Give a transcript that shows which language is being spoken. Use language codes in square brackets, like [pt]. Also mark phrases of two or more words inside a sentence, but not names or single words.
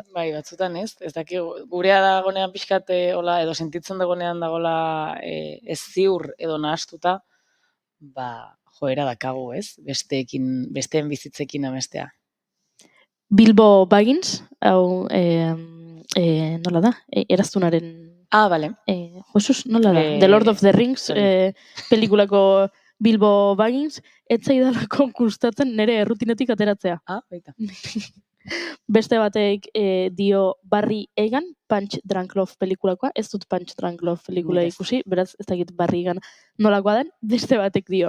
[eu] Bai, batzutan ez dakigu, gurea dagonean pixkat hola, edo sentitzen dagonean dagoela ez ziur edo nahastuta, joera dakagu, ez? Besteen bizitzekin amestea. Bilbo Baggins, hau, nola da? Eraztunaren... Bale. Jesus, nola da? The Lord of the Rings pelikulako Bilbo Baggins, ez zaidalako gustatzen nire errutinetik ateratzea. Baita. Beste batek dio Barry Egan, Punch Drunk Love pelikulakoa, ez dut Punch Drunk Love pelikula ikusi, beraz ez dakit Barry Egan nolakoa den, beste batek dio.